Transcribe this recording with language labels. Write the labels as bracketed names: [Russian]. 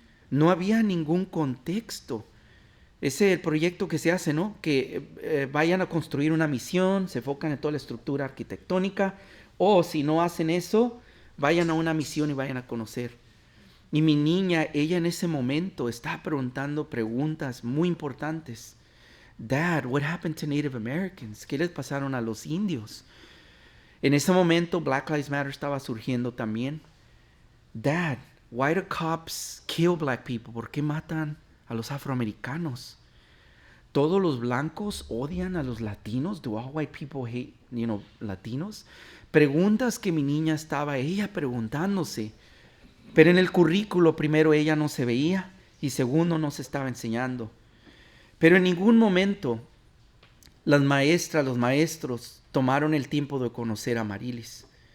[Spanish] No había ningún contexto. Ese es el proyecto que se hace, ¿no? Que vayan a construir una misión, se enfocan en toda la estructura arquitectónica, o si no hacen eso, vayan a una misión y vayan a conocer. Y mi niña, ella en ese momento está preguntando preguntas muy importantes. [English] Dad, what happened to Native Americans? [Spanish] ¿Qué les pasaron a los indios? En ese momento Black Lives Matter estaba surgiendo también. [English] Dad, why do cops kill black people? [Spanish] ¿Por qué matan a los afroamericanos? ¿Todos los blancos odian a los latinos? [English] Do all white people hate, latinos? [Spanish] Preguntas que mi niña estaba ella preguntándose. Pero en el currículo, primero, ella no se veía y segundo, no se estaba enseñando. Pero en ningún momento las maestras, los maestros tomaron el tiempo de conocer a Amarilis.